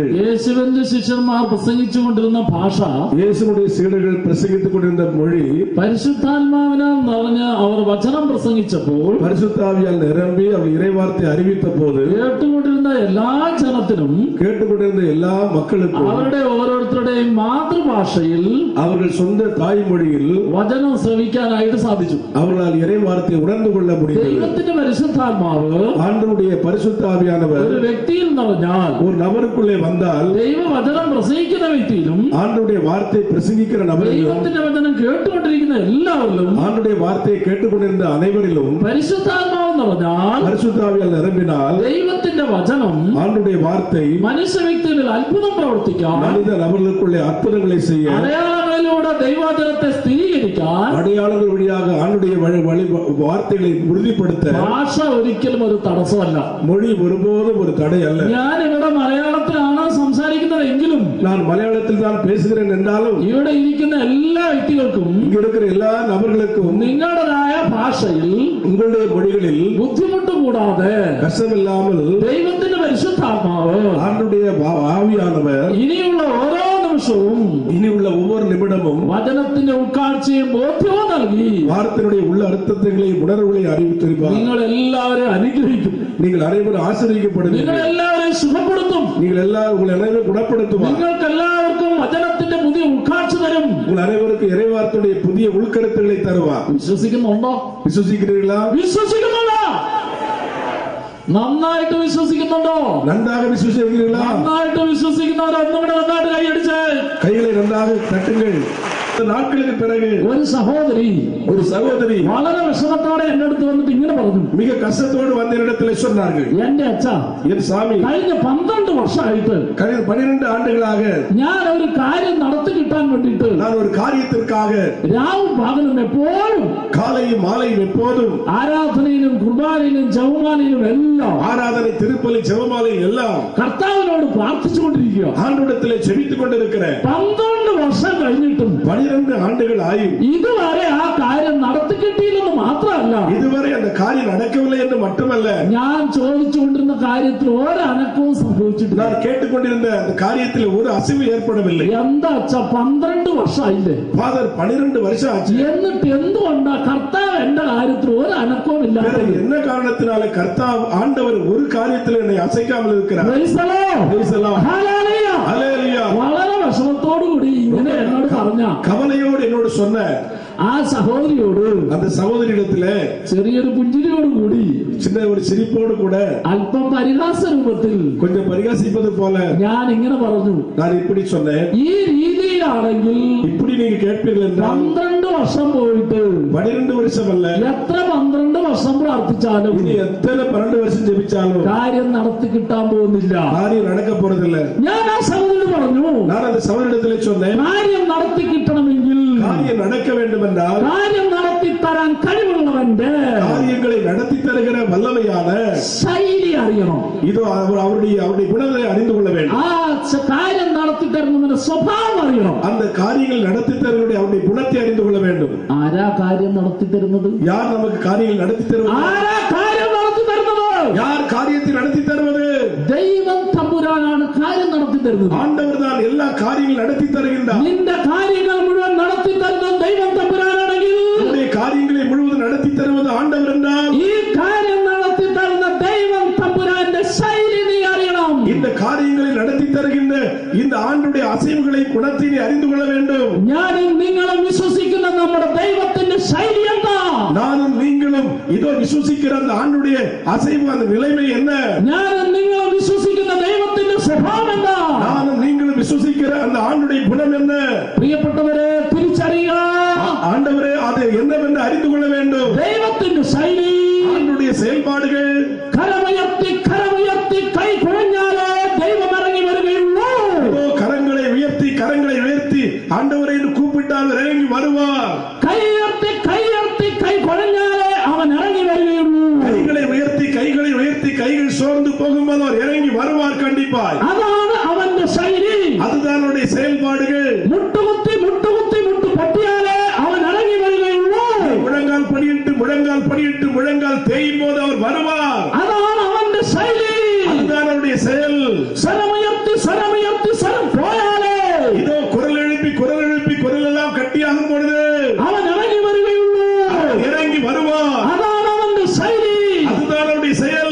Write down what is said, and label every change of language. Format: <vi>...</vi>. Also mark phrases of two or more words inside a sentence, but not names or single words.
<ml>യേശുവിന്റെ ശിഷ്യന്മാർ പ്രസംഗിച്ചുകൊണ്ടിരുന്ന ഭാഷ,</ml> <ta>இயேசுனுடைய சீடர்கள் பிரசங்கித்துக் கொண்டிருந்த மொழி,</ta> <ml>പരിശുദ്ധാത്മാവിനാൽ നിറഞ്ഞ് അവർ വചനം പ്രസംഗിച്ചപ്പോൾ</ml> <ta>பரிசுத்தாவியால் நிரம்பி அவர் இறைவார்த்தை அறிவித்த போது</ta> <ml>കേട്ടുകൊണ്ടിരുന്ന എല്ലാ ജനത്തിനും</ml> <ta>கேட்டுக்கொண்டிருந்த எல்லா மக்களுக்கும்</ta> <ml>അവരുടെ ഓരോരുത്തരുടെയും മാതൃഭാഷയിൽ</ml> <ta>அவர்கள் சொந்த தாய்மொழியில்</ta> <ml>വചനം ശ്രവിക്കാനായിട്ട് സാധിച്ചു.</ml> <ta>அவர்களால் இறைவார்த்தையை உணர்ந்து கொள்ள முடியும்.</ta> <ml>ദൈവത്തിന്റെ പരിശുദ്ധാത്മാവ്</ml> <ta>ஆண்டவருடைய பரிசுத்தாவியானவர்</ta> <ml>ഒരു വ്യക്തിയിൽ നിറഞ്ഞാൽ,</ml> <ta>ஒரு நபருக்குள்ளே வந்தால்</ta> <ml>ദൈവവചനം പ്രസംഗിക്കുന്ന വ്യക്തിയിലും</ml> <ta>ஆண்டவருடைய வார்த்தை பிரசங்கிக்கிற நபரிலும்</ta> <ml>ദൈവത്തിന്റെ വചനം കേട്ടുകൊണ്ടിരിക്കുന്ന എല്ലാവരിലും</ml> <ta>ஆண்டவருடைய வார்த்தையை கேட்டுக்கொண்டிருந்த அனைவரிலும்</ta> <ml>പരിശുദ്ധാത്മാവ് നിറഞ്ഞാൽ,</ml> <ta>பரிசுத்தாவியால் நிரம்பினால்</ta> <ml>ദൈവത്തിന്റെ വചനം</ml> <ta>ஆண்டவருடைய வார்த்தை</ta> <ml>മനുഷ്യ വ്യക്തികളിൽ അത്ഭുതം പ്രവർത്തിക്കാൻ,</ml> <ta>மனித நபர்களுக்குள்ளே அற்புதங்களை செய்ய,</ta> <ml>അടയാളങ്ങളിലൂടെ ദൈവവചനത്തെ സ്ഥിരീകരിക്കാൻ</ml> <ta>அடையாளங்கள் வழியாக ஆண்டுடைய வார்த்தைகளை உறுதிப்படுத்த</ta> <ml>ഭാഷ ഒരിക്കലും ഒരു തടസ്സമല്ല.</ml> <ta>மொழி ஒருபோதும் ஒரு தடை அல்ல.</ta> <ml>ഞാൻ ഇവിടെ മലയാളത്തിലാണ് സംസാരിക്കുന്നതെങ്കിലും</ml> <ta>நான் மலையாளத்தில் தான் பேசுகிறேன் என்றாலும்</ta> <ml>ഇവിടെ ഇരിക്കുന്ന എല്ലാ വ്യക്തികൾക്കും</ml> <ta>இங்க இருக்கிற எல்லா நபர்களுக்கும்</ta> <ml>നിങ്ങളുടേതായ ഭാഷയിൽ</ml> <ta>உங்களுடைய மொழிகளில்</ta> <ml>ബുദ്ധിമുട്ട് കൂടാതെ</ml> <ta>கஷ்டமில்லாமல்</ta> <ml>ദൈവത്തിന്റെ പരിശുദ്ധാത്മാവ്</ml> <ta>ஆண்டுடைய ஆவியானவர்</ta> <ml>ഇനിയുള്ള ഓരോ നിമിഷവും</ml> <ta>இனி உள்ள ஒவ்வொரு நிமிடமும்</ta> <ml>വചനത്തിന്റെ ഉൾക്കാഴ്ചയും ബോധ്യവും നൽകി</ml> <ta>வார்த்தையுடைய உள்ள அர்த்தங்களையும் உணர்வுகளையும் அறிவித்திருப்பார்.</ta> <ml>നിങ്ങൾ എല്ലാവരെയും അനുഗ്രഹിക്കും.</ml> <ta>நீங்கள் அனைவரும் ஆசீர்வதிக்கப்படுவீர்கள்.</ta> <ml>നിങ്ങൾ എല്ലാവരെയും സുഖപ്പെടുത്തും.</ml> <ta>நீங்கள் எல்லாரும் உங்கள் அனைவரும் குணப்படுத்துவார்.</ta> <ml>നിങ്ങൾക്ക് എല്ലാവർക്കും വചനത്തിന്റെ പുതിയ ഉൾക്കാഴ്ച തരും.</ml> <ta>உங்கள் அனைவருக்கும் இறைவார்த்தையுடைய புதிய உள்கருத்துக்களை தருவார்.</ta> <ml>വിശ്വസിക്കുന്നുണ്ടോ?</ml> <ta>விசுவசிக்கிறீர்களா?</ta> <ml>വിശ്വസിക്കുന്നുണ്ടോ? നന്നായിട്ട് വിശ്വസിക്കുന്നുണ്ടോ?</ml> <ta>நன்றாக விசுவசிக்கிறீர்களா?</ta> <ml>നന്നായിട്ട് വിശ്വസിക്കുന്നവർ ഒന്നും കൂടെ നന്നായിട്ട് കൈയടിച്ച്</ml> <ta>கைகளை நன்றாக தட்டுங்கள். நாட்களுக்கு பிறகு</ta> <ml>ഒരു സഹോദരി വളരെ വിഷമത്തോടെ എന്റെ അടുത്ത് വന്നിട്ട് ഇങ്ങനെ പറഞ്ഞു,</ml> <ta>மிக கஷ்டத்தோடு வந்த இடத்துல சொன்னார்கள்,</ta> <ml>എന്റെ അച്ഛ,</ml> <ta>என் சாமி,</ta> <ml>കഴിഞ്ഞ 12 വർഷമായിട്ട്</ml> <ta>കഴിഞ്ഞ 12 ஆண்டுகளாக</ta> <ml>ഞാൻ ഒരു കാര്യം നടത്തി കിട്ടാൻ വേണ്ടിയിട്ട്</ml> <ta>நான் ஒரு காரியத்திற்காக</ta> <ml>രാവും പകലും എപ്പോഴും</ml> <ta>காலையும் மாலையும் எப்போதும்</ta> <ml>ആരാധനയിലും കുർബാനയിലും ജപമാലയിലും എല്ലാം</ml> <ta>ஆராதனை, திருப்பலி, ஜெபமாலை எல்லாம்</ta> <ml>കർത്താവിനോട് പ്രാർത്ഥിച്ചുകൊണ്ടിരിക്കുക.</ml> <ta>ஆண்டவரிடத்திலே ஜெபித்துக் கொண்டிருக்கிறேன்.</ta> <ml>12 വർഷം കഴിഞ്ഞിട്ടും</ml> <ta>12 ஆண்டுகள் ஆயும்</ta> <ml>ഇതുവരെ ആ കാര്യം നടത്തി കിട്ടിയില്ലെന്ന് മാത്രമല്ല,</ml> <ta>இதுவரை அந்த காரியம் நடக்கவில்லை என்று மட்டுமல்ல,</ta> <ml>ഞാൻ ചോദിച്ചുകൊണ്ടിരുന്ന കാര്യത്തിൽ ഒരനക്കവും സംഭവിച്ചിട്ടില്ല.</ml> <ta>நான் கேட்டுக்கொண்டிருந்த அந்த காரியத்தில் ஒரு அசைவு ஏற்படவில்லை.</ta> <ml>എന്താ അച്ഛ, 12 വർഷമായില്ലേ?</ml> <ta>ஃபாதர் 12 வருஷம் ஆச்சு.</ta> <ml>എന്നിട്ട് എന്തുകൊണ്ടാ കർത്താവ് എന്റെ കാര്യത്തിൽ ഒരു അനക്കവും</ml> <ta>வேற</ta> <ml>ഇല്ലാതെ?</ml> <ta>என்ன காரணத்தினால கர்த்தாവ് ஆண்டவர் ஒரு காரியத்தில் என்னை அசைக்காமல் இருக்கிறார்?</ta> <en>Praise the Lord. Praise the Lord. Hallelujah. Hallelujah.</en> <ml>വളരെ വിഷമത്തോടുകൂടി ഇങ്ങനെ എന്നോട് പറഞ്ഞ</ml> <ta>கவலையோடு என்னோடு சொன்ன</ta> <ml>ആ സഹോദരിയോട്</ml> <ta>அந்த சகோதரியிடத்திலே</ta> <ml>ചെറിയൊരു പുഞ്ചിരിയോടുകൂടി</ml> <ta>சின்ன ஒரு சிரிப்போடு கூட</ta> <ml>അല്പം പരിഹാസ രൂപത്തിൽ</ml> <ta>கொஞ்சம் பரிகாசிப்பது போல</ta> <ml>ഞാൻ ഇങ്ങനെ പറഞ്ഞു,</ml> <ta>நான் இப்படி சொன்னேன்,</ta> <ml>ഈ രീതിയിലാണെങ്കിൽ</ml> <ta>இப்படி நீங்க கேட்பீர்கள் என்றால்</ta> <ml>12 വർഷം പോയിട്ട്</ml> <ta>12 வருஷம் அல்ல,</ta> <ml>എത്ര 12 വർഷം പ്രാർത്ഥിച്ചാലും</ml> <ta>இனி எத்தனை 12 வருஷம் ஜெபிச்சாலும்</ta> <ml>കാര്യം നടത്തി കിട്ടാൻ പോകുന്നില്ല.</ml> <ta>காரியம் நடக்க போறதில்லை.</ta> <ml>ഞാൻ ആ സഹോദരന് പറഞ്ഞു,</ml> <ta>நான் அந்த சகோதரிடத்திலே சொன்னேன்,</ta> <ml>കാര്യം നടത്തി കിട്ടണമെങ്കിൽ,</ml> <ta>காரியம் நடக்க வேண்டும் என்றால்</ta> <ml>കാര്യം നടത്തി തരാൻ കഴിവുള്ളവന്റെ</ml> <ta>காரியங்களை நடத்தி தருகிற வல்லமையான</ta> <ml>ശൈലി അറിയണം.</ml> <ta>இதோ அவருடைய குணங்களை அறிந்து கொள்ள வேண்டும்.</ta> <ml>ആ കാര്യം നടത്തി തരുന്നതിന്റെ സ്വഭാവം അറിയണം.</ml> <ta>அந்த காரியங்கள் நடத்தி தருவதை அவருடைய குணத்தை அறிந்து கொள்ள வேண்டும்.</ta> <ml>ആരാ കാര്യം നടത്തി തരുന്നത്?</ml> <ta>யார் நமக்கு காரியங்கள் நடத்தி தருவது?</ta> <ml>ആരാ കാര്യം നടത്തി തരുന്നത്?</ml> <ta>யார் காரியத்தை நடத்தி தருவது?</ta> <ml>ദൈവം തമ്പുരാനാണ് കാര്യം നടത്തി തരുന്നത്.</ml> <ta>ஆண்டவர் தான் எல்லா காரியங்களும் நடத்தி தருகின்றார்.</ta> <ml>നിന്റെ കാര്യങ്ങൾ മുഴുവൻ നടത്തി തരുന്നത് ദൈവം തമ്പുരാനാണെങ്കിൽ,</ml> <ta>உன்னுடைய காரியங்களை முழுவதும் நடத்தி தருவது ஆண்டவர் என்றால்,</ta> <ml>ഈ കാര്യം നടത്തി</ml> <ta>வாழ்க்கைகளை நடத்தி தருகின்ற இந்த ஆண்டுடைய அசைவுகளை குணத்தை அறிந்து கொள்ள வேண்டும்.</ta> <ml>ഞാനും നിങ്ങളും വിശ്വസിക്കുന്ന നമ്മുടെ ദൈവത്തിന്റെ ശൈലി എന്താ?</ml> <ta>நானும் நீங்களும் இதோ விசுவாசிக்கிற அந்த ஆண்டுடைய அசைவு அந்த நிலைமை என்ன?</ta> <ml>ഞാനും നിങ്ങളും വിശ്വസിക്കുന്ന ദൈവത്തിന്റെ സ്വഭാവം എന്താ?</ml> <ta>நானும் நீங்களும் விசுவாசிக்கிற அந்த ஆண்டுடைய குணம் என்ன?</ta> <ml>പ്രിയപ്പെട്ടവരെ, തിരിച്ചറിയുക.</ml> <ta>ஆண்டவரே, அது என்னவென்று அறிந்து கொள்ள வேண்டும்.</ta> <ml>ദൈവത്തിന്റെ ശൈലി,</ml> <ta>ஆண்டுடைய செயல்பாடுகள்.</ta> <ml>കരമുയർത്തി കരമുയർത്തി കൈ കുഴഞ്ഞാലേ ദൈവം ഇറങ്ങി വരികയുള്ളൂ.</ml> <ta>கரங்களை உயர்த்தி கரங்களை உயர்த்தி ஆண்டவரை என்று கூப்பிட்டால் இறங்கி வருவார்.</ta> <ml>കൈ ഉയർത്തി കൈ കുഴഞ്ഞാലേ അവൻ ഇറങ്ങി വരികയുള്ളൂ.</ml> <ta>கைகளை உயர்த்தி கைகள் சோர்ந்து போகும்போது அவர் இறங்கி வருவார் கண்டிப்பாய்.</ta> <ml>അതാണ് അവന്റെ ശൈലി.</ml> <ta>அதுதான் அவருடைய செயல்பாடுகள்.</ta> <ml>മുട്ടുകുത്തി മുട്ട് പൊട്ടിയാലേ അവൻ ഇറങ്ങി വരികയുള്ളൂ.</ml> <ta>முழங்கால் படியிட்டு முழங்கால் தேயும் போது அவர் வருவார்.</ta> <ml>അതാണ് അവന്റെ ശൈലി.</ml> <ta>அதுதான் அவருடைய செயல்.</ta> <ml>സ്വരമുയർത്തി സ്വരം പോയാലേ</ml> <ta>இதோ குரல் எழுப்பி குரல் எல்லாம் கட்டியாகும் பொழுது</ta> <ml>അവൻ ഇറങ്ങി വരികയുള്ളൂ.</ml> <ta>இறங்கி வருவார்.</ta> <ml>അതാണ് അവന്റെ ശൈലി.</ml> <ta>அதுதான் அவருடைய செயல்.</ta>